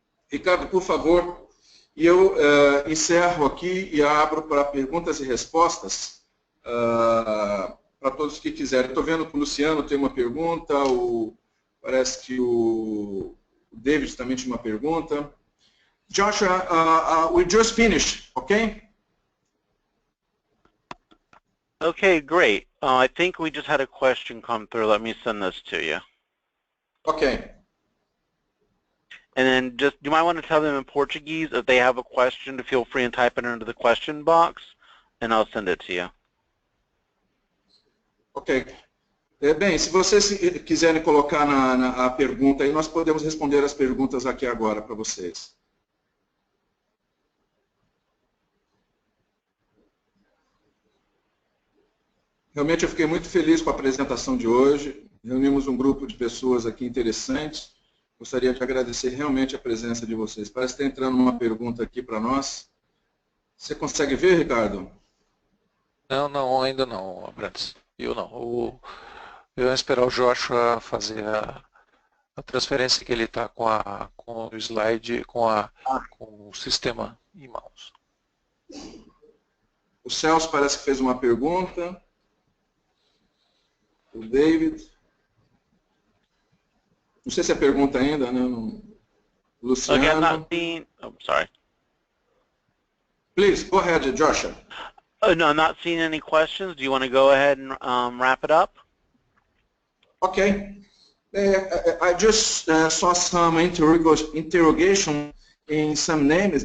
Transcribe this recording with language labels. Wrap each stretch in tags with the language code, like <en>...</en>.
<pt>Ricardo, por favor, e eu encerro aqui e abro para perguntas e respostas para todos que quiserem. Estou vendo que o Luciano tem uma pergunta, parece que o David também tinha uma pergunta.</pt> <en>Joshua, we just finished, okay? Okay, great. I think we just had a question come through. Let me send this to you. Okay. And then just, you might want to tell them in Portuguese if they have a question to feel free and type it into the question box, and I'll send it to you. Ok.</en> <pt>Bem, se vocês quiserem colocar a pergunta aí, nós podemos responder as perguntas aqui agora para vocês. Realmente eu fiquei muito feliz com a apresentação de hoje. Reunimos um grupo de pessoas aqui interessantes. Gostaria de agradecer realmente a presença de vocês. Parece que está entrando uma pergunta aqui para nós. Você consegue ver, Ricardo? Não, ainda não, Abrantes. Eu não. Eu vou esperar o Joshua fazer a transferência que ele está com o slide, com o sistema em mãos. O Celso parece que fez uma pergunta. O David. Não sei se é pergunta ainda, né? Luciano.</pt> <en>Okay, I'm not seeing, oh, sorry. Please, go ahead, Joshua. No, I'm not seeing any questions. Do you want to go ahead and wrap it up? Okay. I just saw some interrogation in some names.</en>